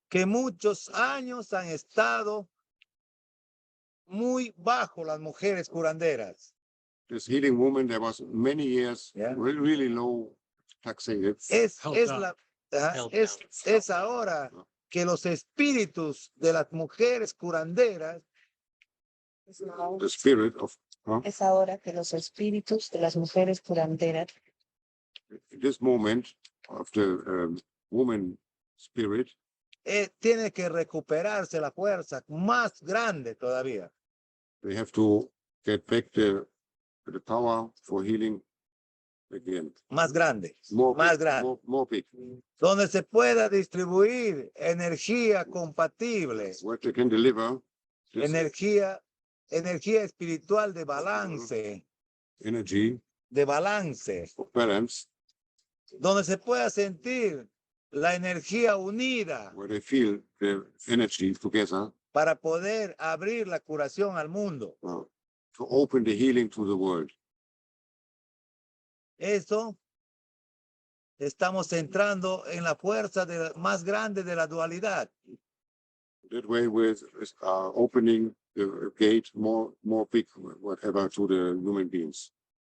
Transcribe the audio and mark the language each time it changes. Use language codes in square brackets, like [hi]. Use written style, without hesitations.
[es] Que muchos años han estado muy bajo las mujeres curanderas. [en] This healing woman, there was many years really low taxing. [es] Es ahora que los espíritus de las mujeres curanderas, [en] the spirit of, [es] es ahora que los espíritus de las mujeres curanderas, [en] this moment of the woman spirit, [es] tiene que recuperarse la fuerza más grande todavía. [en] they have to get back the power for healing again. [es] Más grande, [en] More [es] más [en] big, [es] grande. [en] more big. [es] Donde se pueda distribuir energía compatible, [en] What they can deliver this [es] energía espiritual de balance, [en] energy [es] de balance, [en] of balance, [es] donde se pueda sentir la energía unida [en] where they feel the energy together [es] para poder abrir la curación al mundo. [en] to open the healing to the world. [es] Eso estamos entrando en la fuerza más grande de la dualidad. [en] That way, with opening the gate more big, whatever, to the human beings.